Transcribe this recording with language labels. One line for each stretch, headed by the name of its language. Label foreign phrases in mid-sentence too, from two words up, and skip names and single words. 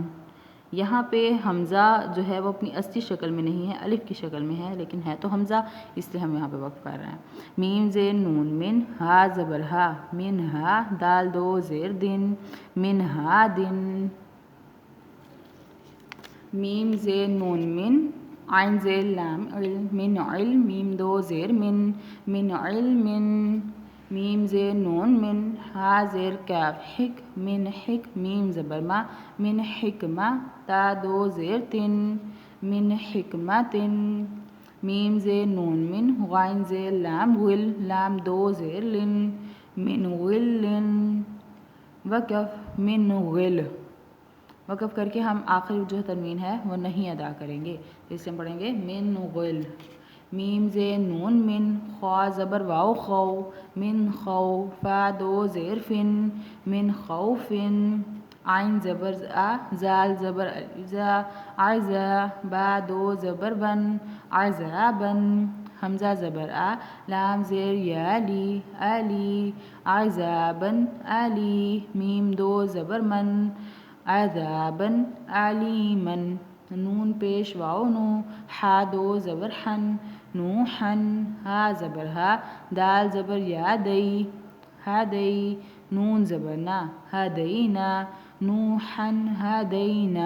Urdu: یہاں پہ حمزہ جو ہے وہ اپنی اصلی شکل میں نہیں ہے، الف کی شکل میں ہے، لیکن ہے تو حمزہ، اس لیے ہم یہاں پہ وقف کر رہے ہیں۔ میم زیر نون من، ہا زبر ہا، من ہا، دال دو زیر دن، من ہا دن۔ میم زیر نون من، عین زیر لام علم، من علم، میم دو زیر من علم۔ میم زیر نون من، ہا زیر کاف حک، من حک، میم زبر ما، من حکمہ، تا دو زیر تن، من حکمت۔ میم زیر نون من، غین زیر لام غل، لام دو زیر لن، من غل، وقف من غل۔ وقف کر کے ہم آخری جو تنوین ہے وہ نہیں ادا کریں گے، اس سے ہم پڑھیں گے من غل۔ میم زیر نون من، خوا زبر واؤ خو، من خو، فا دو زیر فن، من خوفن۔ عین زبر آ، زال زبر زا، عرزا، با دو زبر بن، عرزابن، حمزہ زبر آ، لام زیر یا لی، علی، عرزابن علی، میم دو زبر من، عذابن علیمن، نون پیش واو نو، حا دو زبر حن، نوحن، ہا زبر ہا، دال زبر یا دئی، ہدئی، نون زبر نا، ہدینا، نوحن ہدینا۔